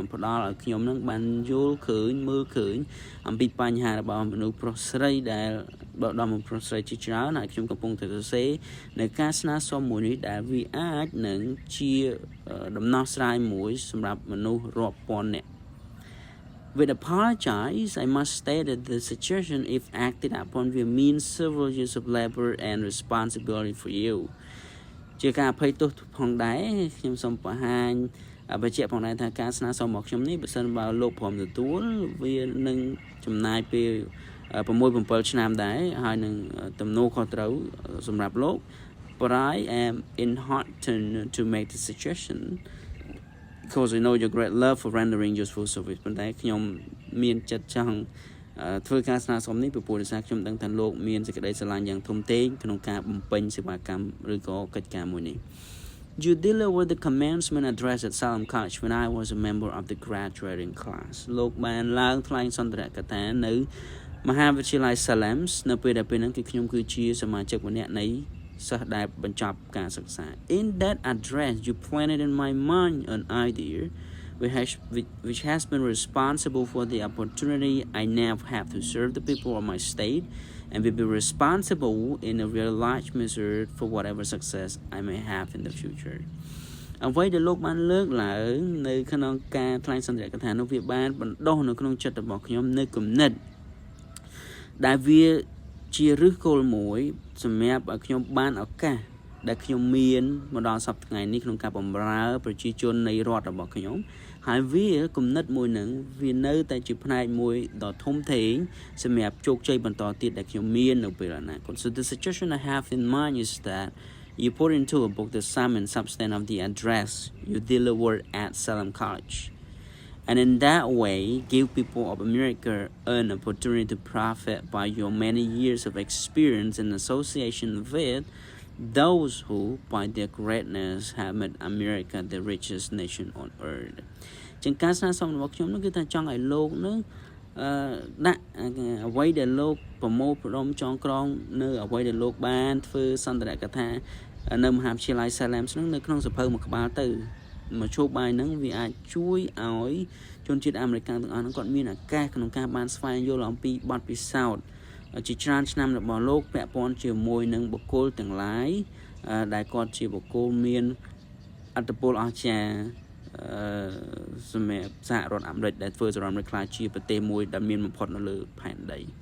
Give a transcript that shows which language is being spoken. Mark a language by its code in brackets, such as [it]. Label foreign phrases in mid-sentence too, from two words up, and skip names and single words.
[km] ផ្ដល់ឲ្យខ្ញុំនឹងបានយល់ឃើញមើលឃើញអំពីបញ្ហារបស់មនុស្សប្រុសស្រីដែលដល់មនុស្សប្រុសស្រីជាច្រើនហើយខ្ញុំកំពុងតែសរសេរនៅការស្នើសុំមួយនេះដែលវាអាចនឹងជាដំណោះស្រាយមួយសម្រាប់មនុស្សរាប់ពាន់នាក់ [en] With apologize, I must state that the suggestion, if acted upon, will mean several years of labor and responsibility for you. [km] ជាការអភ័យទោសផងដែរខ្ញុំសូមបង្ហាញបញ្ជាក់ផងដែរថាការស្នើសុំរបស់ខ្ញុំនេះបើសិនបើលោកព្រមទទួលវានឹងចំណាយពេល6-7ឆ្នាំដែរហើយនឹងទំនួលខុស ត្រូវសម្រាប់លោក [en] But I am enheartened to make the suggestion because I know your great love for rendering useful service [km] ប៉ុន្តែខ្ញុំមានចិត្តចង់ធ្វើ ការស្នើសុំនេះពីព្រោះដោយសារខ្ញុំដឹងថាលោកមានសេចក្តីស្រឡាញ់យ៉ាងធំធេងក្នុងការបំពេញសេវាកម្មឬក៏កិច្ចការមួយនេះ [en] You delivered the commencement address at Salem College when I was a member of the graduating class [km] លោកបានឡើងថ្លែងសន្ទរកថានៅមហាវិទ្យាល័យ Salem នៅពេលហ្នឹងគឺខ្ញុំគឺជាសមាជិកម្នាក់នៃសិស្សដែលបញ្ចប់ការសិក្សា [en] In that address you planted in my mind an idea which has been responsible for the opportunity I now have to serve the people of my state and will be responsible in a very large measure for whatever success I may have in the future [km] អ្វីដែលលោកបានលើកឡើងនៅក្នុងការថ្លែងសន្ទរកថានោះវាបានបណ្ដុះនៅក្នុងចិត្តរបស់ខ្ញុំនៅគំនិតដែលវាជាឫសគល់មួយសម្រាប់ឲ្យខ្ញុំបានឱកាសដែលខ្ញុំមានមកដល់សប្តាហ៍ថ្ងៃនេះក្នុង ការបម្រើប្រជាជននៃរដ្ឋរបស់ខ្ញុំហើយវាគំនិតមួយនឹងវានៅតែជាផ្នែកមួយដ៏ធំធេងសម្រាប់ជោគជ័យបន្តទៀតដែលខ្ញុំមាននៅពេលអនាគត [en] So the suggestion I have in mind is that you put into a book the sum and substance of the address you delivered at Salem College and in that way give people of America an opportunity to profit by your many years of experience in association with those who by their greatness have made America the richest nation on earth [km] ជាងការស្នើសុំរបស់ខ្ញុំនោះគឺថាចង់ឲ្យលោក នឹងដាក់អ្វីដែលលោកប្រមូលផ្ដុំចងក្រងនៅអ្វីដែលលោកបានធ្វើសន្ទរកថានៅមហាវិទ្យាល័យ Salem ហ្នឹងនៅក្នុងសភៅមួយក្បាលទៅមជ្ឈបាយ ហ្នឹងវាអាចជួយឲ្យជនជាតិអាមេរិកទាំងអស់ហ្នឹងគាត់មានឱកាសក្នុងការបានស្វែងយល់អំពីបទពិសោធន៍ជាច្រើនឆ្នាំរបស់លោកពាក់ព័ន្ធជាមួយនឹងបុគ្គលទាំងឡាយដែលគាត់ជាបុគ្គលមានអត្តពលអស្ចារ្យសម្រាប់សហរដ្ឋអាមេរិកដែលធ្វើសហរដ្ឋអាមេរិកខ្លាចជាប្រទេសមួយដែលមានបំផុតនៅលើផែនដី